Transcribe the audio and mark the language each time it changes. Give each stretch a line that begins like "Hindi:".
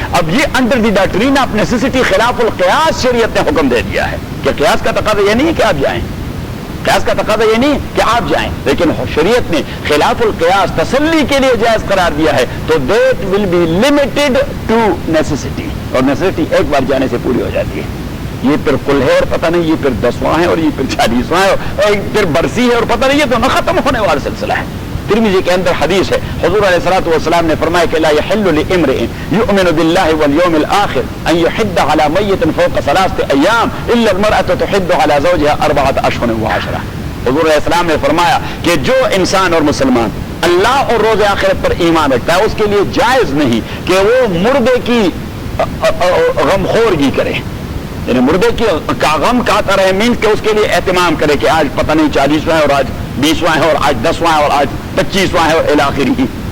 Urdu: اب یہ
English: under the doctrine of necessity
Urdu: خلاف القیاس شریعت نے حکم دے دیا ہے کہ قیاس کا تقاضا یہ نہیں ہے کہ آپ جائیں, قیاس کا تقاضا یہ نہیں کہ آپ جائیں, لیکن شریعت نے خلاف القیاس تسلی کے لیے جائز قرار دیا ہے. تو
English: that will be limited to necessity,
Urdu: اور نیسیسٹی ایک بار جانے سے پوری ہو جاتی ہے. یہ پھر کل ہے اور پتہ نہیں یہ پھر 10واں ہے اور یہ پھر 40واں ہے اور پھر برسی ہے اور پتہ نہیں, یہ تو نہ ختم ہونے والا سلسلہ ہے. ترمذی کے اندر حدیث ہے, حضور علیہ الصلوۃ والسلام نے فرمایا کہ
Arabic: لا يحل لامرئ يؤمن بالله واليوم الاخر ان يحد على ميت فوق 3 ايام الا المرأة تحد على زوجها 4 اشهر و10.
Urdu: حضور علیہ السلام نے فرمایا کہ جو انسان اور مسلمان اللہ اور روز آخرت پر ایمان رکھتا ہے اس کے لیے جائز نہیں کہ وہ مردے کی غمخورگی کرے, یعنی مردے کی کا غم کہتا رہے, مینس کہ اس کے لیے اہتمام کرے کہ آج پتہ نہیں 40واں ہے اور آج 20واں ہے اور آج 10واں ہے اور آج 25واں ہے اور الی آخرہ.